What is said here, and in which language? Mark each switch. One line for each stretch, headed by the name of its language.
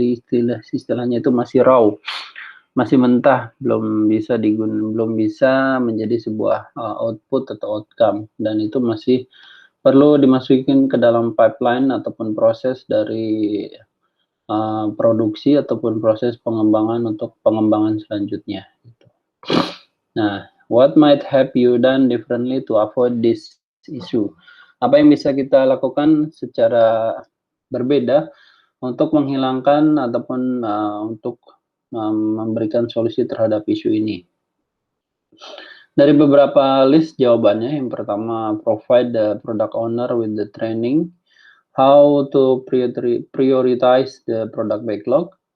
Indonesian: Jadi istilahnya itu masih raw, masih mentah, belum bisa menjadi sebuah output atau outcome, dan itu masih perlu dimasukin ke dalam pipeline ataupun proses dari produksi ataupun proses pengembangan untuk pengembangan selanjutnya.
English: Nah, what might have you done differently to avoid this issue?
Indonesian: Apa yang bisa kita lakukan secara berbeda untuk menghilangkan ataupun untuk memberikan solusi terhadap isu ini? Dari beberapa list jawabannya, yang pertama,
English: provide the product owner with the training how to prioritize the product backlog.